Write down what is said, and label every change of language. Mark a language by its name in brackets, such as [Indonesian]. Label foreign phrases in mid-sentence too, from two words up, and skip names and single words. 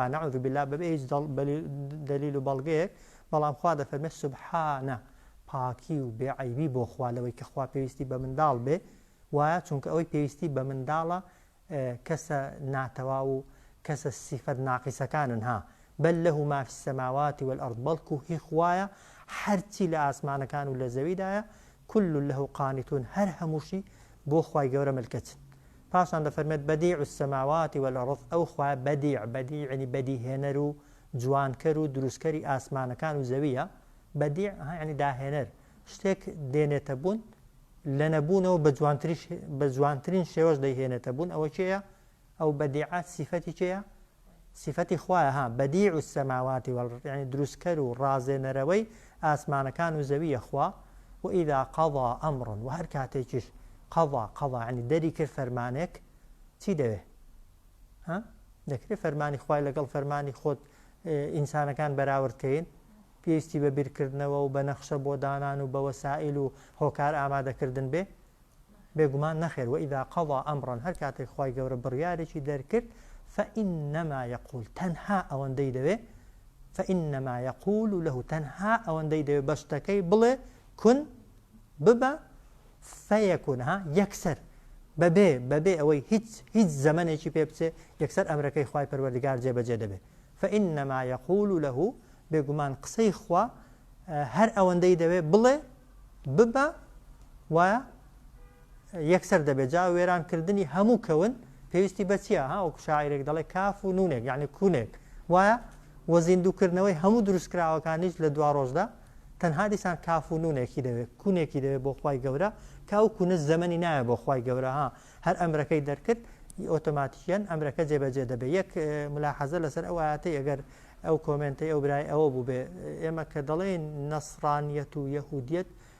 [Arabic] نەعوذ بالله [Central Kurdish] بەبێ هیچ دەلیل و بەڵگەیەک بەڵام خوا دەفەرمێت سوبحانە پاکی و بێعەیبی بۆ خوا لەوەی کە خوا پێویستی بە منداڵ بێ وایە چونکە ئەوەی پێویستی بە منداڵە کەسە ناتەوا و کەسە سیفەت ناقیسەکانن [Arabic] بەل لەه ما فی السەماوات والأرض [Central Kurdish] بەڵکو هی خوایە هەرچی لە ئاسمانەکان و لە زەویدایە [Arabic] كل له [Central Kurdish] قانتون هەر هەمووشی بۆ خوای گەورە ملکەچن پاشان دەفەرمێت [Arabic] بەدیع السەماوات والأرض [Central Kurdish] ئەو خوایە بەدیع ینی بەدیهێنەر و جوانکەر و دروستکەری ئاسمانەکان و زەویە بەدیع ینی داهێنەر شتێک دێنێتە بوون لە نەبوونەوە بە جوانترین شێوەش دەیهێنێتە بوون ئەوە چێیە ئەو بەدیعات سیفەتی چێیە سیفەتی خوایە [Arabic] بەدیع السەماوات والأرض [Central Kurdish] ینی دروستکەر و ڕازێنەرەوەی ئاسمانەکان و زەویە خوا [Arabic] وإذا قضى أمرا [Central Kurdish] وهر كاتيكش قضى يعني دەری کرد فەرمانێک چی دەوێ دەکرێت فەرمانی خوای لەگەڵ فەرمانی خۆت ئینسانەکان بەراوردکەین پێویستی بە بیرکردنەوە و بە نەخشە بۆ دانان و بە وەسائل و هۆکار ئامادەکردن بێ بێگومان نەخێر [Arabic] وإذا قضى أمرا [Central Kurdish] هەر کاتێک خوای گەورە بڕیارێکی دەرکرد [Arabic] فإنما يقول [Central Kurdish] تەنها ئەوەندەی دەوێ [Arabic] فإنما يقول له [Central Kurdish] تەنها ئەوەندەی دەوێ بە شتەکەی بڵێ کون ببە فەیەکون یەکسەر بەبێ ئەوەی هیچ زەمانێکی پێ بچێ یەکسەر ئەمرەکەی خوای پەروەردگار جێبەجێ دەبێت [Arabic] فإنما يقول له [Central Kurdish] بێگومان قسەی خوا هەر ئەوەندەی دەوێ بڵێ ببە وایە یەکسەر دەبێت جا وێرانکردنی هەموو کەون پێویستی بە چییە وەکو شاعیرێک دەڵێ کاف و نونێک یعنی کوونێک وایە وە زیندووکردنەوەی هەموو دروستکراوەکانیش لە دوا ڕۆژدا تەنها دیسان کاف و نونێکی دەوێت کوونێکی دەوێت بۆ خوای گەورە کە ئەو کوونە زەمەنی نایە بۆ خوای گەورە هەر ئەمرەکەی دەرکرد ئۆتۆماتیکیان ئەمرەکە جێبەجێ دەبێت یەک ملاحەزە لەسەر ئەو ئاەتەی ئەگەر ئەو کۆمنتەی ئەو برای ئەوە بوو بێ ئێمە کە دەڵێن نەسڕانیەت و یەهودیەت